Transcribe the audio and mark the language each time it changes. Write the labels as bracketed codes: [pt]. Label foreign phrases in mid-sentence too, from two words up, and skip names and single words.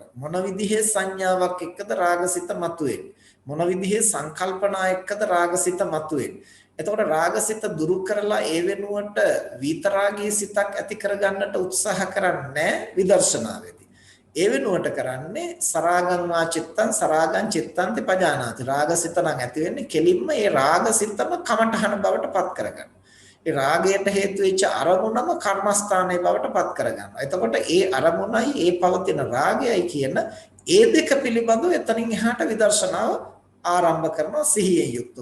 [si] මොන විදිහේ සංඥාවක් එක්කද රාගසිත මතුවෙන්නේ? මොන විදිහේ සංකල්පනා එක්කද රාගසිත මතුවෙන්නේ? එතකොට රාගසිත දුරු කරලා ඒ වෙනුවට විතරාගී සිතක් ඇති කරගන්නට උත්සාහ කරන්නේ විදර්ශනාවේදී. ඒ වෙනුවට කරන්නේ [pi] සරාගං වා චිත්තං සරාගං චිත්තං පජානාති. [si] රාගසිත නම් ඇති වෙන්නේ කෙලින්ම ඒ රාගසිතම කමඨහන බවට පත් කරගන්න. ඒ රාගයට හේතු වෙච්ච අරමුණම කර්මස්ථානයේ බවට පත් කරගන්නවා. එතකොට ඒ අරමුණයි ඒ පවතින රාගයයි කියන ඒ දෙක පිළිබඳව එතනින් එහාට විදර්ශනාව ආරම්භ කරනවා සිහියෙන් යුක්තව.